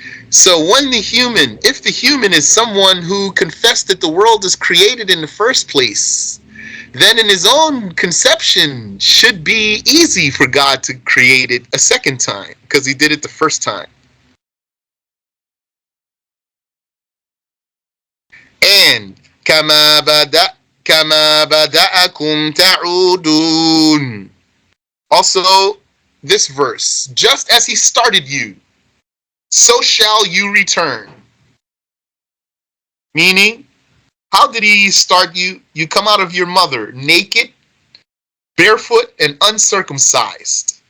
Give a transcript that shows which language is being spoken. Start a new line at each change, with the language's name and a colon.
English: So if the human is someone who confessed that the world is created in the first place, then in his own conception should be easy for God to create it a second time, because he did it the first time.
Arabic: And كما بدأكم تعودون.
English: Also, this verse, just as he started you, so shall you return. Meaning, how did he start you? You come out of your mother naked, barefoot, and uncircumcised.